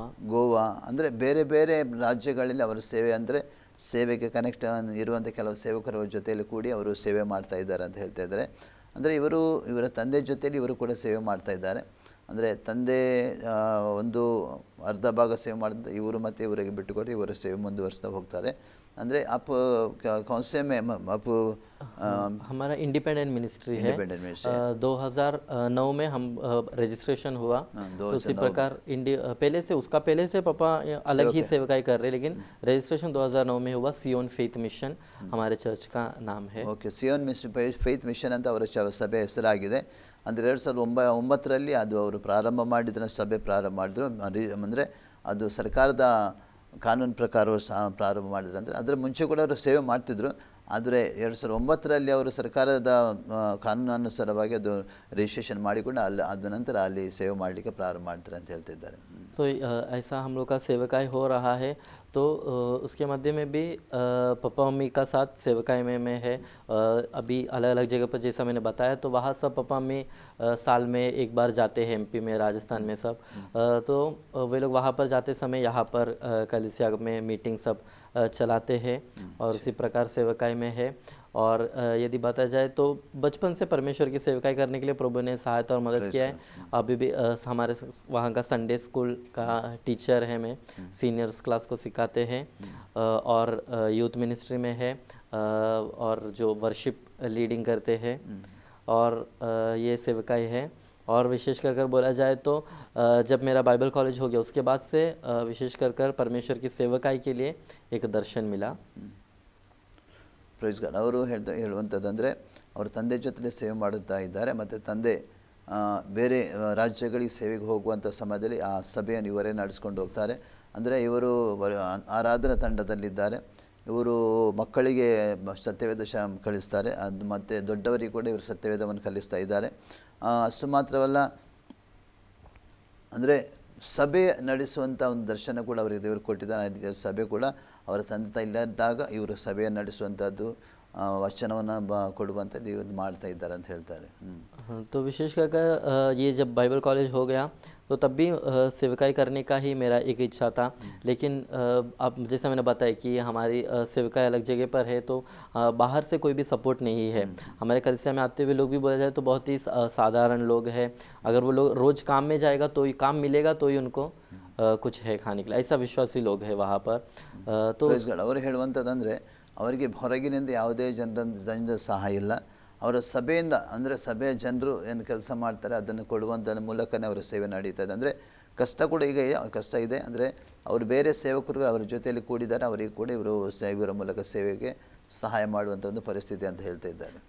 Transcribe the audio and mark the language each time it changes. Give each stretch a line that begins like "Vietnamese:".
Kannada: ಗೋವಾ ಅಂದರೆ ಬೇರೆ ಬೇರೆ ರಾಜ್ಯಗಳಲ್ಲಿ ಅವರ ಸೇವೆ ಅಂದರೆ ಸೇವೆಗೆ ಕನೆಕ್ಟ್ ಇರುವಂಥ ಕೆಲವು ಸೇವಕರ ಜೊತೆಯಲ್ಲಿ ಕೂಡಿ ಅವರು ಸೇವೆ ಮಾಡ್ತಾ ಇದ್ದಾರೆ ಅಂತ ಹೇಳ್ತಾ ಇದ್ದಾರೆ. ಅಂದರೆ ಇವರ ತಂದೆ ಜೊತೆಯಲ್ಲಿ ಇವರು ಕೂಡ ಸೇವೆ ಮಾಡ್ತಾ ಇದ್ದಾರೆ. ಅಂದರೆ ತಂದೆ ಒಂದು ಅರ್ಧ ಭಾಗ ಸೇವೆ ಮಾಡಿದ ಇವರು ಮತ್ತು ಇವರಿಗೆ ಬಿಟ್ಟುಕೊಟ್ಟು ಇವರ ಸೇವೆ ಮುಂದುವರಿಸ್ತಾ ಹೋಗ್ತಾರೆ.
Hindi: ಅಂದರೆ आप कौन से में आप हमारा इंडिपेंडेंट मिनिस्ट्री है। 2009 में हम रजिस्ट्रेशन हुआ, तो उसी प्रकार पहले से पापा अलग ही सेवकाई कर रहे, लेकिन रजिस्ट्रेशन 2009 में हुआ। सियोन फेथ मिशन हमारे चर्च का नाम है। ಓಕೆ, ಸಿಯೋನ್ ಫೇತ್ ಮಿಷನ್ ಅಂತ ಅವರ ಸಭೆ ಹೆಸರಾಗಿದೆ. ಅಂದರೆ 2009ರಲ್ಲಿ ಅದು ಅವರು ಪ್ರಾರಂಭ ಮಾಡಿದ್ರು, ಸಭೆ ಪ್ರಾರಂಭ ಮಾಡಿದ್ರು. ಅಂದರೆ ಅದು ಸರ್ಕಾರದ ಕಾನೂನು ಪ್ರಕಾರ ಪ್ರಾರಂಭ ಮಾಡಿದ್ರು. ಅಂದರೆ ಅದರ ಮುಂಚೆ ಕೂಡ ಅವರು ಸೇವೆ ಮಾಡ್ತಿದ್ರು. ಆದರೆ 2009ರಲ್ಲಿ ಅವರು ಸರ್ಕಾರದ ಕಾನೂನಾನುಸಾರವಾಗಿ ಅದು ರಿಜಿಸ್ಟ್ರೇಷನ್ ಮಾಡಿಕೊಂಡು ಅದ ನಂತರ ಅಲ್ಲಿ ಸೇವೆ ಮಾಡಲಿಕ್ಕೆ ಪ್ರಾರಂಭ ಮಾಡ್ತಾರೆ ಅಂತ ಹೇಳ್ತಿದ್ದಾರೆ. तो ऐसा हम लोग का सेवकाई हो रहा है। तो उसके मध्य में भी पापा मम्मी का साथ सेवकाई में है। अभी अलग अलग जगह पर जैसा मैंने बताया, तो वहाँ सब पापा मम्मी साल में एक बार जाते हैं, MP में, राजस्थान में सब। तो वे लोग वहाँ पर जाते समय यहाँ पर कलीसिया में मीटिंग सब चलाते हैं और उसी प्रकार सेवकाई में है। और यदि बताया जाए तो बचपन से परमेश्वर की सेवकाई करने के लिए प्रभु ने सहायता और मदद किया है। अभी भी हमारे वहाँ का संडे स्कूल का टीचर है मैं, सीनियर्स क्लास को सिखाते हैं। और यूथ मिनिस्ट्री में है, और जो वर्शिप लीडिंग करते हैं, और ये सेवकाई है। और विशेष कर बोला जाए तो जब मेरा बाइबल कॉलेज हो गया उसके बाद से विशेष कर परमेश्वर की सेवकाई के लिए एक दर्शन मिला।
English: Praise God.
Kannada: ಅವರು ಹೇಳುವಂಥದ್ದಂದರೆ ಅವ್ರ ತಂದೆ ಜೊತೆ ಸೇವೆ ಮಾಡುತ್ತಾ ಇದ್ದಾರೆ. ಮತ್ತು ತಂದೆ ಬೇರೆ ರಾಜ್ಯಗಳಿಗೆ ಸೇವೆಗೆ ಹೋಗುವಂಥ ಸಮಯದಲ್ಲಿ ಆ ಸಭೆಯನ್ನು ಇವರೇ ನಡೆಸ್ಕೊಂಡು ಹೋಗ್ತಾರೆ. ಅಂದರೆ ಇವರು ಆರಾಧನಾ ತಂಡದಲ್ಲಿದ್ದಾರೆ. ಇವರು ಮಕ್ಕಳಿಗೆ ಸತ್ಯವೇದ ಕಲಿಸ್ತಾರೆ. ಅದು ಮತ್ತು ದೊಡ್ಡವರಿಗೆ ಕೂಡ ಇವರು ಸತ್ಯವೇದವನ್ನು ಕಲಿಸ್ತಾ ಇದ್ದಾರೆ. ಅಷ್ಟು ಮಾತ್ರವಲ್ಲ, ಅಂದರೆ ಸಭೆ ನಡೆಸುವಂಥ ಒಂದು ದರ್ಶನ ಕೂಡ ಅವರಿಗೆ ದೇವರು ಕೊಟ್ಟಿದ್ದಾರೆ. ಸಭೆ ಕೂಡ ಅವರ ತಂದೆ ಇಲ್ಲದಾಗ ಇವರು ಸಭೆಯನ್ನು ನಡೆಸುವಂಥದ್ದು, ವಚನವನ್ನು ಕೊಡುವಂಥದ್ದು ಇವರು ಮಾಡ್ತಾ ಇದ್ದಾರೆ ಅಂತ ಹೇಳ್ತಾರೆ.
Hindi: तो विशेष कर ये जब बाइबल कॉलेज हो गया तो तब भी सेवकाई करने का ही मेरा एक इच्छा था। लेकिन अब जैसा मैंने बताया कि हमारी सेवकाई अलग जगह पर है, तो बाहर से कोई भी सपोर्ट नहीं है। हमारे कलीसिया में आते हुए लोग भी बोला जाए तो बहुत ही साधारण लोग हैं। अगर वो लोग रोज़ काम में जाएगा तो ही काम मिलेगा, तो ही उनको कुछ है खाने के लिए, ऐसा विश्वासी लोग है वहाँ पर। तो
Kannada: ಅವರು ಹೇಳುವಂಥದ್ದಂದರೆ ಅವರಿಗೆ ಹೊರಗಿನಿಂದ ಯಾವುದೇ ಜನರ ಸಹಾಯ ಇಲ್ಲ. ಅವರ ಸಭೆಯಿಂದ, ಅಂದರೆ ಸಭೆಯ ಜನರು ಏನು ಕೆಲಸ ಮಾಡ್ತಾರೆ ಅದನ್ನು ಕೊಡುವಂಥ ಮೂಲಕನೇ ಅವರ ಸೇವೆ ನಡೀತಾ ಇದೆ. ಅಂದರೆ ಕಷ್ಟ ಕೂಡ ಈಗ ಕಷ್ಟ ಇದೆ. ಅಂದರೆ ಅವರು ಬೇರೆ ಸೇವಕರು ಅವರ ಜೊತೆಯಲ್ಲಿ ಕೂಡಿದ್ದಾರೆ, ಅವರಿಗೆ ಕೂಡ ಇವರ ಮೂಲಕ ಸೇವೆಗೆ ಸಹಾಯ ಮಾಡುವಂಥ ಒಂದು ಪರಿಸ್ಥಿತಿ ಅಂತ ಹೇಳ್ತಾ ಇದ್ದಾರೆ.